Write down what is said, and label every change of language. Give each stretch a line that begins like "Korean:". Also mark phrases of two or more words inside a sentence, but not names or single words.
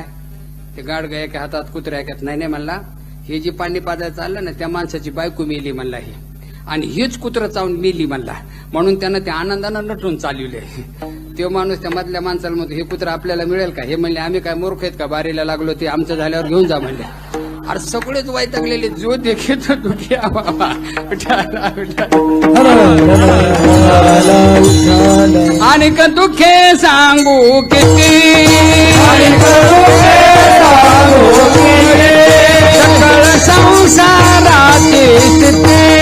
Marathi: ते गाडगं एका हातात कुत्र्या एकात. नाही म्हणला, हे जी पाणी पाजायला चाललं ना त्या माणसाची बायको मेली म्हणला हे, आणि हेच कुत्रं चावून मेली म्हणला, म्हणून त्यानं त्या आनंदानं नटून चालवले. तो माणूस त्या मधल्या माणसाला म्हणतो, हे कुत्रं आपल्याला मिळेल का? हे म्हणले, आम्ही काय मूर्ख आहेत का, बारीला लागलो, ते आमचं झाल्यावर घेऊन जा म्हणले. अरे सगळेच वैतागलेले,
Hindi: जो देखे तो दुखिया बाबा.
Marathi: आणि का दुखे सांगू किती, सकळ संसाराची स्थिती,